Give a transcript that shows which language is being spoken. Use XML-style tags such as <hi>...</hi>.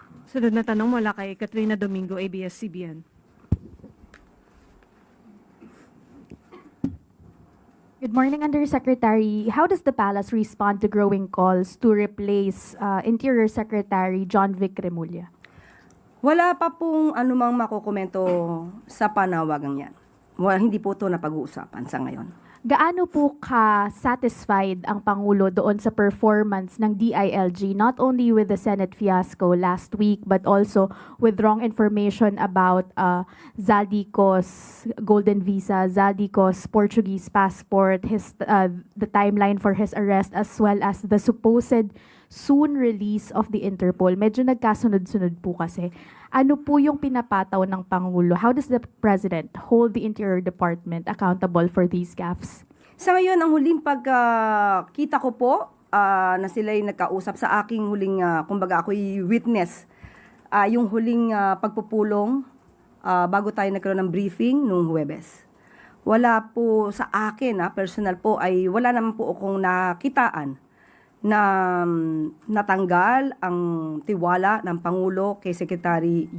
<tl>Sunod na tanong mula kay Katrina Domingo, ABS-CBN.</tl> <en>Good morning, Undersecretary. How does the Palace respond to growing calls to replace Interior Secretary John Vic Remulla?</en> <tl>Wala pa pong anumang makukomento sa panawagang yan. Hindi po ito napag-uusapan sa ngayon. Gaano po ka-satisfied ang Pangulo doon sa performance ng DILG,</tl> <en>not only with the Senate fiasco last week, but also with wrong information about Zaldico's golden visa, Zaldico's Portuguese passport, the timeline for his arrest, as well as the supposed soon release of the Interpol?</en> <tl>Medyo nagkasunod-sunod po kasi. Ano po yung pinapataw ng Pangulo?</tl> <en>How does the President hold the Interior Department accountable for these gaffes?</en> <tl>Sa ngayon, ang huling pagkita ko po na sila'y nagkausap sa aking huling, kumbaga ako'y witness, yung huling pagpupulong bago tayo nagkaroon ng briefing noong Huwebes. Wala po sa akin, personal po, ay wala naman po akong nakitaan na natanggal ang tiwala ng Pangulo kay Secretary John</tl>